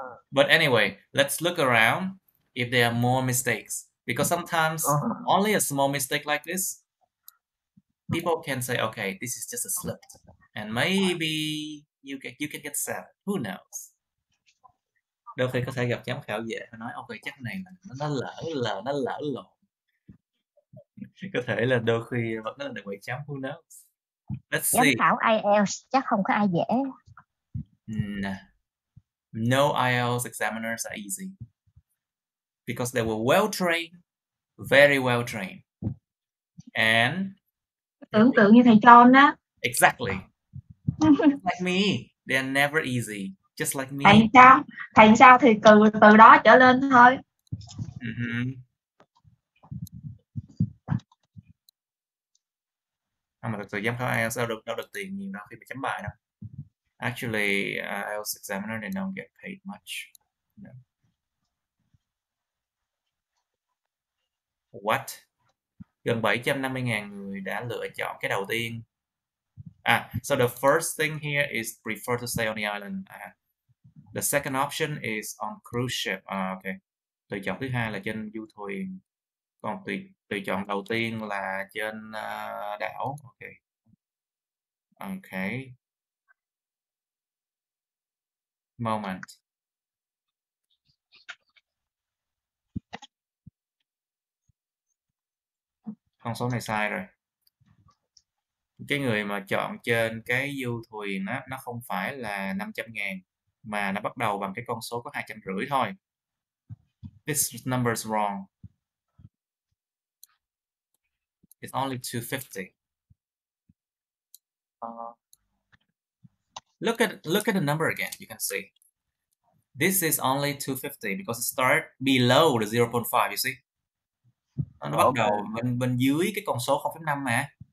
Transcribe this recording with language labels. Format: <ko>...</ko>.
<en>But anyway, let's look around if there are more mistakes, because sometimes only a small mistake like this, people can say, okay, this is just a slip, and maybe you can get sad. Who knows?</en> <vi>Đôi khi có thể gặp giám khảo về và nói, ok, chắc này là nó lỡ lộn. Có thể là đôi khi vẫn là được 7 chấm.</vi> <en>Who knows? Let's see.</en> <vi>Giám khảo IELTS chắc không có ai dễ.</vi> <en>No IELTS examiners are easy because they were well trained, very well trained, and</en> <vi>tưởng tượng như thầy John á.</vi> <en>Exactly. Just like me, they are never easy. Just like me.</en> <vi>Thầy sao thì từ đó trở lên thôi. Không, mà thực sự giám khảo IELTS đâu được tiền nhiều đâu khi mà chấm bài đâu.</vi> <en>Actually, IELTS examiner they don't get paid much. No. What?</en> <vi>Gần 750.000 người đã lựa chọn cái đầu tiên.</vi> <en>So the first thing here is prefer to stay on the island. The second option is on cruise ship. Okay.</en> <vi>Tùy chọn thứ hai là trên du thuyền. Còn tùy chọn đầu tiên là trên đảo.</vi> <en>Okay. Okay. Moment.</en> <vi>Con số này sai rồi. Cái người mà chọn trên cái du thuyền á, nó không phải là 500.000 mà nó bắt đầu bằng cái con số có 250 thôi.</vi> <en>This number is wrong. It's only 250. Look at the number again. You can see. This is only 250 because it starts below the 0.5. You see?</en> <vi>Nó bắt đầu bên dưới cái con số 0.5 mà.</vi>